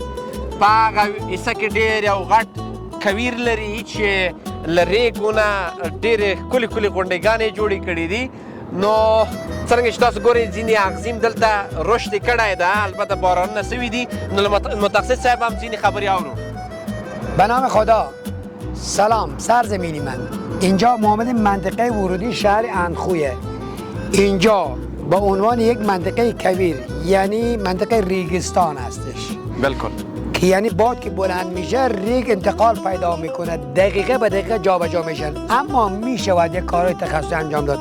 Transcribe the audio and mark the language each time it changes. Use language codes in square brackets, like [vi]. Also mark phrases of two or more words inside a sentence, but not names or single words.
[ps] په هغه حصه کې ډېر یو غټ کویر لري چې له ریګو نه ډېرې ښکلې ښکلې غونډېګانې جوړې کړي دي. نو څرنګه چې تاسو ګورئ ځینې اغزیم دلته رشد یې کړی ده، البته بارانونه سوي دي. نو له متخصص صاحب هم ځینې خبرې اورو. [fa] به نام خدا. سلام سرزمینی من. اینجا ما آمدیم منطقه ورودی شهر اندخویه. اینجا با عنوان یک منطقه کویر یعنی منطقه ریگستان هستش. بالکل. که یعنی باد که بلند میشه ریگ انتقال پیدا میکنه، دقیقه به دقیقه جابجا میشن، اما میشود یک کارهای تخصصی انجام داد.